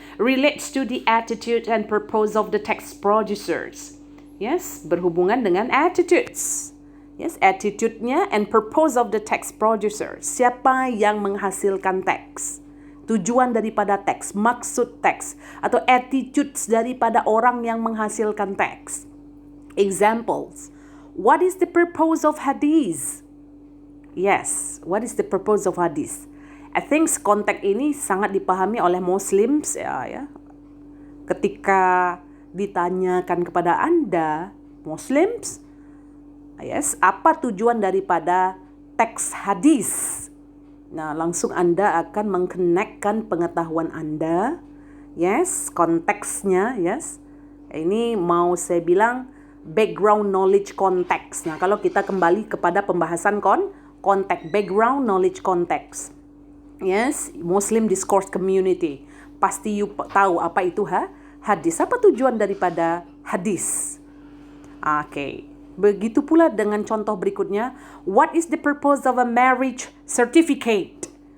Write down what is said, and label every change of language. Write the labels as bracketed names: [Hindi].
[English] Relates to the attitude and purpose of the text producers. [Indonesian] Yes, berhubungan dengan attitudes. Yes, attitude-nya [English] and purpose of the text producer. [Indonesian] Siapa yang menghasilkan teks? Tujuan daripada teks, maksud teks, atau attitudes daripada orang yang menghasilkan teks. [English] Examples. What is the purpose of hadith? Yes, what is the purpose of hadith? I think [Indonesian] konteks ini sangat dipahami oleh Muslims ya. Ketika ditanyakan kepada Anda, Muslims, yes, apa tujuan daripada teks hadis? Nah, langsung Anda akan mengkonekkan pengetahuan Anda, yes, konteksnya, yes. Ini mau saya bilang background knowledge konteks. Nah, kalau kita kembali kepada pembahasan konteks, background knowledge konteks. [English] Yes, Muslim discourse community. [Indonesian] Pasti you tahu apa itu hadis. Apa tujuan daripada hadis? Oke. Begitu pula dengan contoh berikutnya. [English] What is the purpose of a marriage certificate?